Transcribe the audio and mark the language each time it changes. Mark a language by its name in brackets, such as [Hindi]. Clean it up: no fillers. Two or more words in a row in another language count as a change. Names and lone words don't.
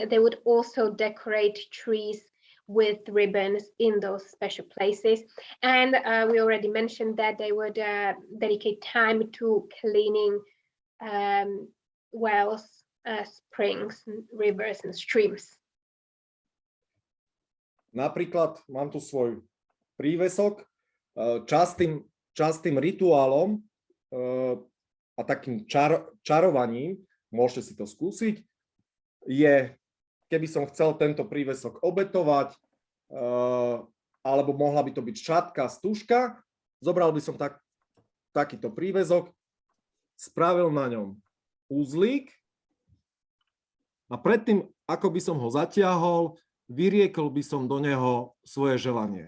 [English] They would also decorate trees with ribbons in those special places. And we already mentioned that they would dedicate time to cleaning wells, springs, rivers, and streams. [Slovak] Napríklad mám tu svoj prívesok. Častým rituálom a takým čarovaním, môžete si to skúsiť, je, keby som chcel tento prívesok obetovať, alebo mohla by to byť šatka, stužka, zobral by som takýto prívesok, spravil na ňom uzlík a predtým, ako by som ho zatiahol, vyriekol by som do neho svoje želanie.